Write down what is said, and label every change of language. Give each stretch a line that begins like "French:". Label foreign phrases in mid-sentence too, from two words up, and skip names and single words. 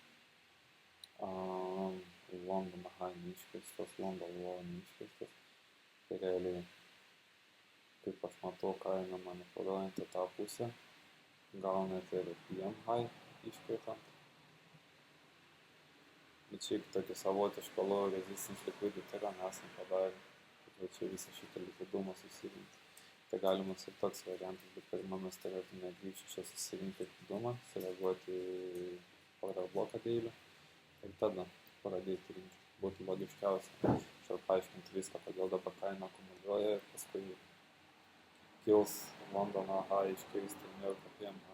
Lithuanian: Londono high neiškirstas, Londono low neiškirstas. Tai realiai, kaip aš matau, kaina manipuliuojant į tą pusę, gal net ir
English: PM high
Lithuanian: iškirtant. Bet šiaip tokį savotišką
English: low resistance liquidity
Lithuanian: yra nesam padarę, kad čia visą šitą likvidumą susirinkti. Tai galimas ir toks variantas, bet pirmamis turėtume grįžti čia susirinkti likvidumą, sureaguoti į order bloką daily ir tada pradėti rinkti. Būtų logiškiausia. Čia paaiškinti viską, kodėl dabar kaina akumuliuoja ir paskui kils Londono high iškirsti
English: New York PM high.